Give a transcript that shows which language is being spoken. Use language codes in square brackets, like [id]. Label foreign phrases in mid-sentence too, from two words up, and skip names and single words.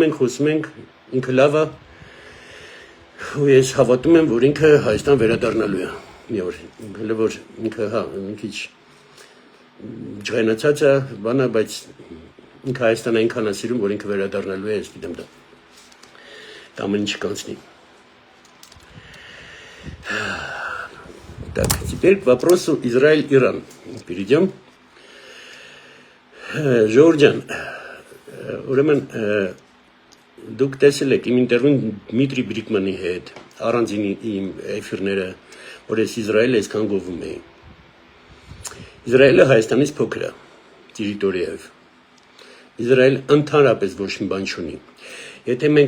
[hy] ենք, խոսում ենք, ինքը լավ է։ Ու ես հավատում եմ, որ ինքը Հայաստան վերադառնալու է։ Մի օր, հələ որ ինքը մի քիչ ջղայնացած է, բանա, բայց ինքը Հայաստան այնքան է սիրում, որ ինքը վերադառնալու է, ես գիտեմ դա։ Դա ամեն ինչ կանցնի։ [ru] Так, теперь к вопросу Израиль-Иран. Перейдем. [hy] Ժողովուրդ ուրեմն դուք տեսել եք իմ ինտերվյուն Դմիտրի Բրիկմանի հետ, առանձին իմ էֆիրները, որ ես Իսրայելը այսքան գովում էի։ Իսրայելը Հայաստանից փոքր է, տերիտորիայով։ Իսրայել ընդհանրապես ոչ մի բան չունի։ Եթե մենք